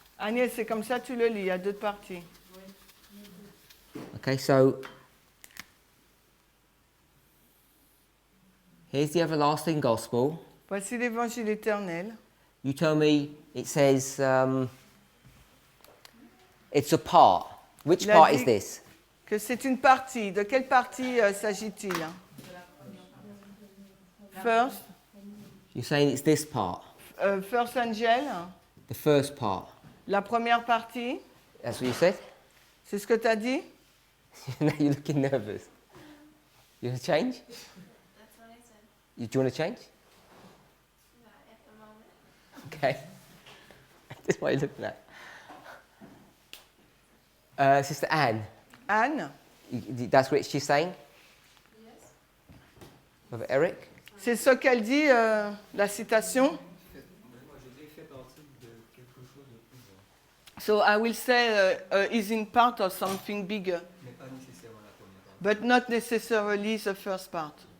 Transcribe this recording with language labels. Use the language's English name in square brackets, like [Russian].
[French] Agnès, c'est comme ça que tu le lis, il y a d'autres parties. [English] Okay, so here's the everlasting gospel. [French] Voici l'évangile éternel. [English] You tell me it says it's a part. Which [French] Il a [English] part [French] dit [English] is this? [French] que c'est une partie. De quelle partie s'agit-il? [English] First, You're saying it's this part. first angel, The first part. [French] la première partie. [English] That's what you said? [French] C'est ce que tu as dit? [English] Now you're looking nervous. You want to change? That's what I said. Do you want to change? Not at the moment. Okay. That's what you're looking at. Sister Anne, Anne, that's what she's saying? Yes. Brother Eric? [French] c'est ce qu'elle dit, la citation. [English] So I will say is in part of something bigger, but not necessarily the first part.